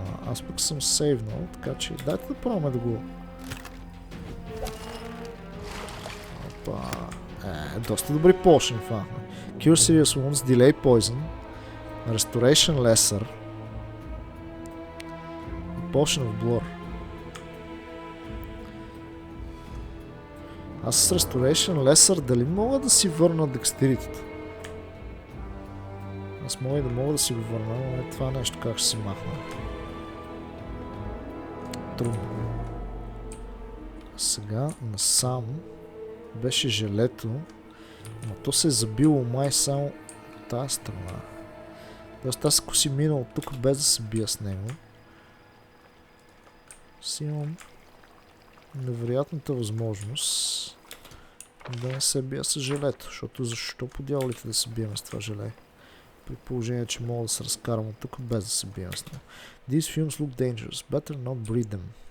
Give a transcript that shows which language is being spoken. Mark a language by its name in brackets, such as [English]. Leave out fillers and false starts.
[Bulgarian] Аз пък съм сейвнал, така че дайте да пробваме да го... Опа. Доста добри potion фахме. [English] Cure serious wounds, delay poison, restoration lesser, potion of blur. [Bulgarian] Аз с restoration lesser дали мога да си върна декстеритето? Аз мога и да мога да си го върна, но това нещо как ще се махна. Трудно. Сега насам беше желето, но то се е забило май само от тази страна. Тоест аз ако си минал от тук без да се бия с него, си имам невероятната възможност да не се бия с желето, защото защо по дяволите да се бием с това желе? При положение, че мога да се разкарам от тук без да се бием с него. [English] These fumes look dangerous. Better not breathe them.